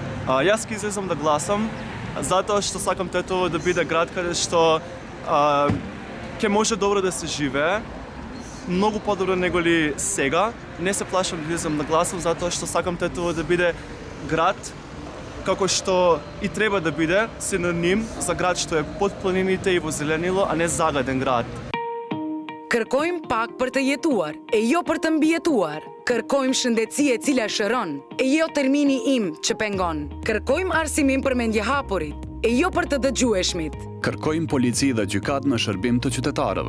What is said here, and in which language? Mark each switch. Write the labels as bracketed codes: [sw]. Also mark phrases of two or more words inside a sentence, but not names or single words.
[mk] Јас ќе излезам да гласам затоа што сакам Тетово да биде град каде што ќе може добро да се живее, многу подобро неголи сега. Не се плашам да излезам да гласам затоа што сакам Тетово да биде град како што и треба да биде, синоним за град што е под планините и во зеленило, а не загаден град. [sq] Kërkojmë pak për të jetuar, e jo për të mbijetuar. Kërkojmë shëndetësi e cila shëron, e jo termini im që pengon. Kërkojmë arsimim për mendjehapurit, e jo për të dëgjueshmit. Kërkojmë polici dhe gjykat në shërbim të qytetarëve.